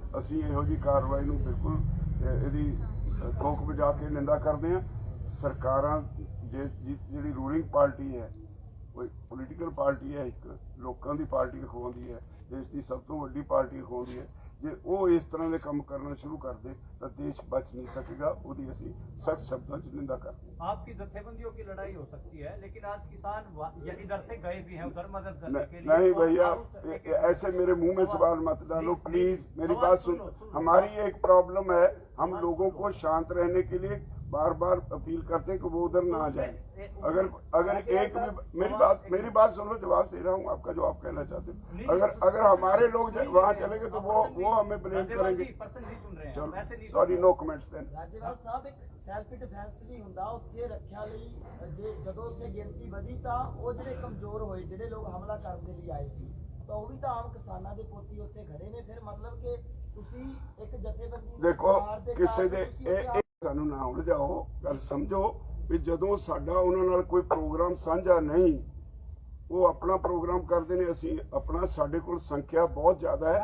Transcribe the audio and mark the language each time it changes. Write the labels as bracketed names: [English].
[Punjabi] ਅਸੀਂ ਇਹੋ ਜਿਹੀ ਕਾਰਵਾਈ ਨੂੰ ਬਿਲਕੁਲ ਇਹਦੀ ਠੋਕ ਵਜਾ ਕੇ ਨਿੰਦਾ ਕਰਦੇ ਹਾਂ। ਸਰਕਾਰਾਂ ਜਿਹੜੀ ਰੂਲਿੰਗ ਪਾਰਟੀ ਹੈ, ਕੋਈ ਪੋਲੀਟੀਕਲ ਪਾਰਟੀ ਹੈ, ਇੱਕ ਲੋਕਾਂ ਦੀ ਪਾਰਟੀ ਅਖਵਾਉਂਦੀ ਹੈ, ਦੇਸ਼ ਦੀ ਸਭ ਤੋਂ ਵੱਡੀ ਪਾਰਟੀ ਅਖਵਾਉਂਦੀ ਹੈ, ਜੇ ਉਹ ਇਸ ਤਰ੍ਹਾਂ ਦੇ ਕੰਮ ਕਰਨਾ ਸ਼ੁਰੂ ਕਰ ਦੇ ਤਾਂ ਦੇਸ਼ ਬਚ [Hindi] नहीं सकेगा। [Punjabi] ਉਹਦੀ ਅਸੀਂ [Hindi] सख्त शब्दों में निंदा करते हैं। आपकी जत्थेबंदियों की लड़ाई हो सकती है, लेकिन आज किसान इधर से गए भी हैं उधर मदद करने के लिए। नहीं भैया, ऐसे मेरे मुंह में सवाल मत डालो प्लीज, मेरी बात सुन। हमारी एक प्रॉब्लम है, हम लोगों को शांत रहने के लिए बार बार अपील करते हैं कि वो उधर ना जाए। अगर एक भी मेरी बात सुन लो, जवाब दे रहा हूँ आपका जो आप कहना चाहते हो। अगर हमारे लोग वहाँ चलेंगे तो वो हमें ब्लेम करेंगे। चलो [English] Sorry, no comments then. [Punjabi] Rajewal ਸਾਹਿਬ, ਇੱਕ ਸੈਲਫ ਡਿਫੈਂਸ ਵੀ ਹੁੰਦਾ ਉੱਥੇ ਰੱਖਿਆ ਲਈ, ਜੇ ਜਦੋਂ ਉੱਥੇ ਗਿਣਤੀ ਵਧੀ ਤਾਂ ਉਹ ਜਿਹੜੇ ਕਮਜ਼ੋਰ ਹੋਏ, ਜਿਹੜੇ ਲੋਕ ਹਮਲਾ ਕਰਨ ਦੇ ਲਈ ਆਏ ਸੀ, ਤਾਂ ਉਹ ਵੀ ਤਾਂ ਆਮ ਕਿਸਾਨਾਂ ਦੇ ਪੋਤੀ ਉੱਥੇ ਖੜੇ ਨੇ। ਫਿਰ ਮਤਲਬ ਕਿ ਤੁਸੀਂ ਇੱਕ ਜਥੇਬੰਦੀ ਦੇਖੋ ਕਿਸੇ ਦੇ ਇਹ ਸਾਨੂੰ ਨਾ ਉਲਝਾਓ, ਗੱਲ ਸਮਝੋ ਵੀ ਜਦੋਂ ਸਾਡਾ ਉਹਨਾਂ ਨਾਲ ਕੋਈ ਪ੍ਰੋਗਰਾਮ ਸਾਂਝਾ ਨਹੀਂ, ਉਹ ਆਪਣਾ ਪ੍ਰੋਗਰਾਮ ਕਰਦੇ ਨੇ, ਅਸੀਂ ਆਪਣਾ, ਸਾਡੇ ਕੋਲ ਸੰਖਿਆ ਬਹੁਤ ਜ਼ਿਆਦਾ ਹੈ।